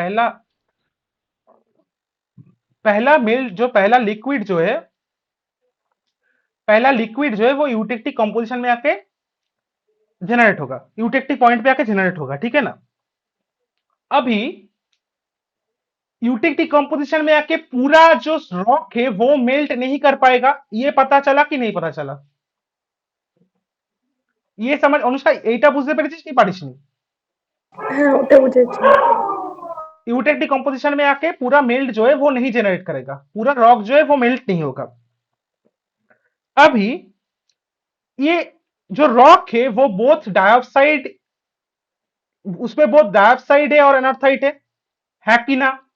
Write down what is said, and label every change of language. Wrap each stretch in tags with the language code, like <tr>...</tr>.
<hi>पहला पहला मेल जो पहला लिक्विड जो है, पहला लिक्विड जो है वो यूटेक्टिक कॉम्पोजिशन में आके जनरेट होगा, यूटेक्टिक पॉइंट पे आके जनरेट होगा। ठीक है ना। अभी यूटेक्टिक कॉम्पोजिशन में आके पूरा जो रॉक है वो मेल्ट नहीं कर पाएगा। ये पता चला कि नहीं पता चला? ये समझ</hi> <bn>अनुष्का, এইটা বুঝতে পেরেছিস কি পারিসনি? হ্যাঁ, ওটা বুঝেছি।</bn> <hi>यूटेक्टिक कॉम्पोजिशन में आके पूरा मेल्ट जो है वो नहीं जनरेट करेगा, पूरा रॉक जो है वो मेल्ट नहीं होगा। अभी ये जो रॉक है वो बोथ डाइऑक्साइड, उसमें बोथ डाइऑक्साइड है और एनॉक्साइड है कि ना?</hi>